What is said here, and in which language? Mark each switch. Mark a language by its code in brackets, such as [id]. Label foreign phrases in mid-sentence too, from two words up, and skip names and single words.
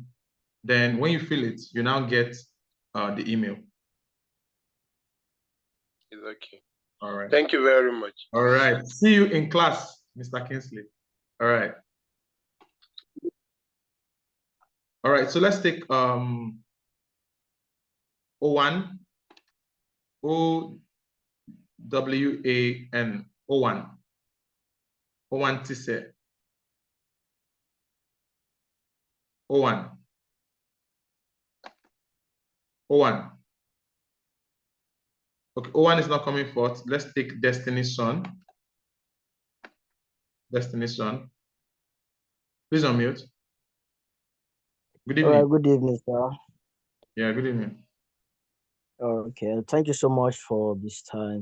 [en] Then when you fill it, you now get the email. It's okay. All right. Thank you very much. All right. See you in class, Mr. Kingsley. All right. All right. So let's take O1. O-W-A-N. O1. O1 Tise. O1. O1. Okay, O1 is not coming forth. Let's take Destiny's Son. Destiny's Son. Please unmute. Good evening. Good evening, sir. Yeah, good evening. Okay, thank you so much for this time.